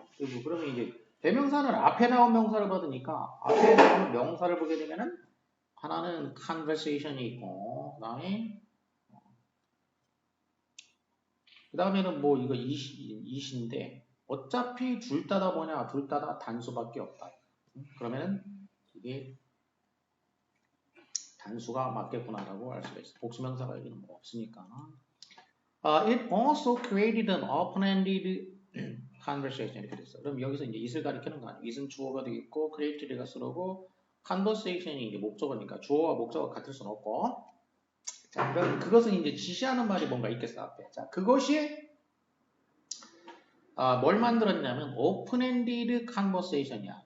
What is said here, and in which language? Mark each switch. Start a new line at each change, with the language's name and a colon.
Korean: 그리고 그러면 이제 대명사는 앞에 나온 명사를 받으니까 앞에 나오는 명사를 보게 되면은 하나는 conversation이 있고 그다음에는 뭐 이거 it인데 어차피 둘 다다 뭐냐 둘 다다 단수밖에 없다. 그러면은 이게 단수가 맞겠구나라고 알 수가 있어. 복수명사가 여기는 뭐 없으니까.
English: It also created an open-ended conversation
Korean: 이렇게 됐어. 그럼 여기서 이제 it을 가리키는 거 아니야. it은 주어가 되겠고 created가 쓰러고 conversation이 이제 목적어니까 주어와 목적어가 같을 수는 없고. 자, 그럼 그것은 이제 지시하는 말이 뭔가 있겠어 앞에. 자, 그것이 뭘 만들었냐면 open-ended conversation이야.